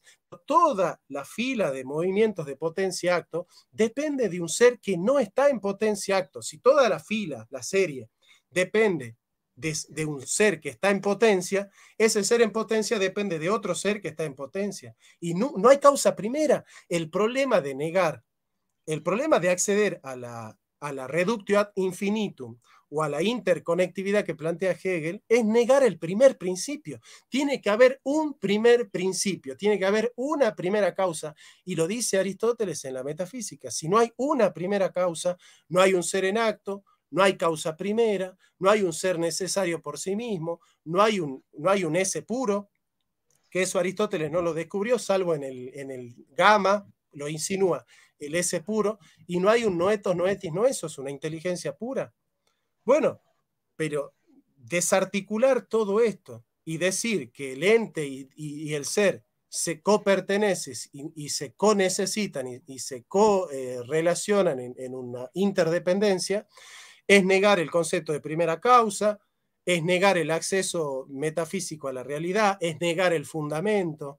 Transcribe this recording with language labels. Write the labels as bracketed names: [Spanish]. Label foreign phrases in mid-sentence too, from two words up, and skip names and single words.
[Spanish] Toda la fila de movimientos de potencia acto depende de un ser que no está en potencia acto. Si toda la fila, la serie, depende de un ser que está en potencia, ese ser en potencia depende de otro ser que está en potencia. Y no hay causa primera. El problema de negar, el problema de acceder a la [Latin] reductio ad infinitum [Spanish] o a la interconectividad que plantea Hegel es negar el primer principio. Tiene que haber un primer principio, tiene que haber una primera causa, y lo dice Aristóteles en la metafísica. Si no hay una primera causa, no hay un ser en acto, no hay causa primera, no hay un ser necesario por sí mismo, no hay un ese puro, que eso Aristóteles no lo descubrió, salvo en el Gamma, lo insinúa, el ese puro, y no hay un [Greek] noetos, noetis, noesos, [Spanish] una inteligencia pura. Bueno, pero desarticular todo esto y decir que el ente y el ser se copertenecen y se co-necesitan y se co-relacionan en una interdependencia, es negar el concepto de primera causa, es negar el acceso metafísico a la realidad, es negar el fundamento.